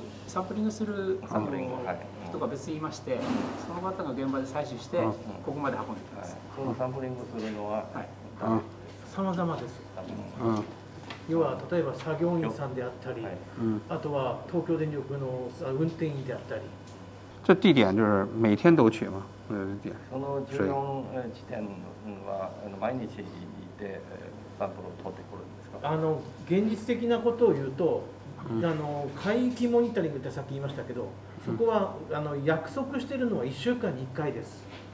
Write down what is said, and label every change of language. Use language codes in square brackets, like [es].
[ja] サンプリングする人が別にいまして、その方が現場で採取してここまで運んできます。そのサンプリングするのは様々です。要は例えば作業員さんであったり、あとは東京電力の運転員であったり。 [zh] 这地点就是每天都取吗？ [ja] その14地点は毎日行ってサンプルを取ってくるんですか？現実的なことを言うと、海域モニタリングってさっき言いましたけど、そこは約束しているのは1週間に1回です。